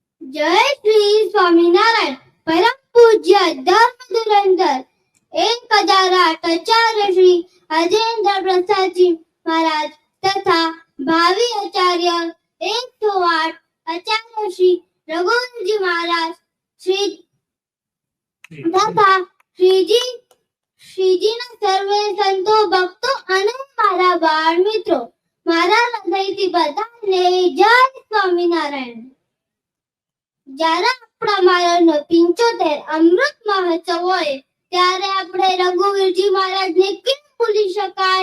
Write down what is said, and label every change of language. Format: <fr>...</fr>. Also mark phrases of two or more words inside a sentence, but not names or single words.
<gu>જય શ્રી સ્વામીનારાયણ। પરમ પૂજ્ય ધર્મ ધુરંધર 1008 આચાર્ય શ્રી અજેન્દ્ર પ્રસાદ જી મહારાજ તથા ભાવી આચાર્ય 108 આચાર્ય શ્રી રઘુવીર જી મહારાજ શ્રી તથા શ્રીજી ના સર્વે સંતો ભક્તો અને મારા બાળ મિત્રો, મારા હૃદયથી બધાને જય સ્વામિનારાયણ। જ્યારે આપણા મારાનો 75 અમૃત મહોત્સવ હોય ત્યારે આપણે રઘુવીરજી મહારાજને કેમ ભૂલી શકાય?</gu>